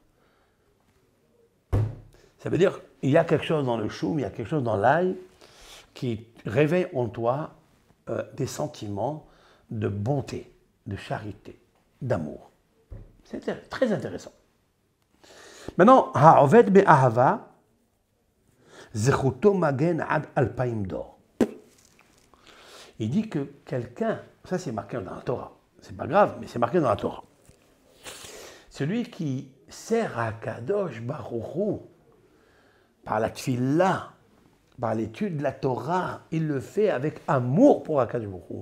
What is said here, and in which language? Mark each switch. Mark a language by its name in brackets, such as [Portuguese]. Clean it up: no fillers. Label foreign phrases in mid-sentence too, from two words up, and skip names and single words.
[French] Ça veut dire il y a quelque chose dans le choum, il y a quelque chose dans l'ail qui réveille en toi des sentiments de bonté, de charité, d'amour. C'est très intéressant. Maintenant, [Hebrew] העובד באהבה זכותו מגן עד אלפיים דור. [French] Il dit que quelqu'un, ça c'est marqué dans la Torah, c'est pas grave, mais c'est marqué dans la Torah. Celui qui sert à [Hebrew] קדוש ברוך הוא [French] par la tfila, par l'étude de la Torah, il le fait avec amour pour [Hebrew] הקדוש ברוך הוא.